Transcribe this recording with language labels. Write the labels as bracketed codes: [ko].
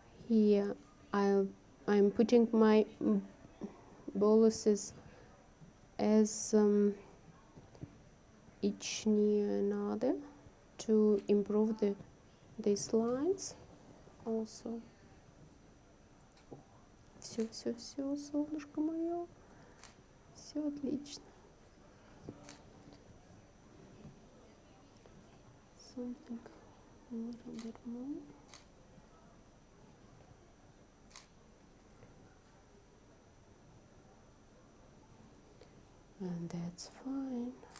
[en] Here I'm putting my boluses as each near another to improve these lines also. [ru] Все, солнышко мое, все отлично. [en] Something a little bit more. And that's fine.